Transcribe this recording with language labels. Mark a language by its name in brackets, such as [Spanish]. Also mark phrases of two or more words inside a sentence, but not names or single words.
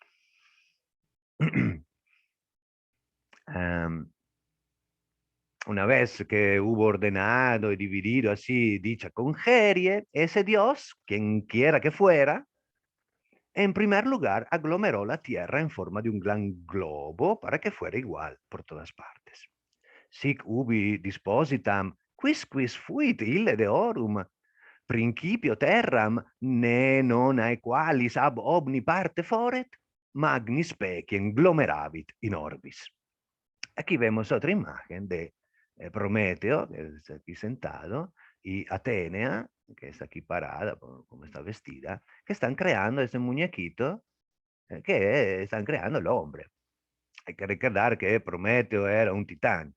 [Spanish] Una vez que hubo ordenado y dividido así dicha congerie, ese Dios, quien quiera que fuera, en primer lugar aglomeró la tierra en forma de un gran globo para que fuera igual por todas partes. [Latin] Sic ubi dispositam quis fuit ille deorum, principio terram, ne non aequalis ab omni parte foret, magni speciem glomeravit in orbis. [Spanish] Aquí vemos otra imagen de Prometeo, que está aquí sentado, y Atenea, que está aquí parada, como está vestida, que están creando ese muñequito, que están creando el hombre. Hay que recordar que Prometeo era un titán.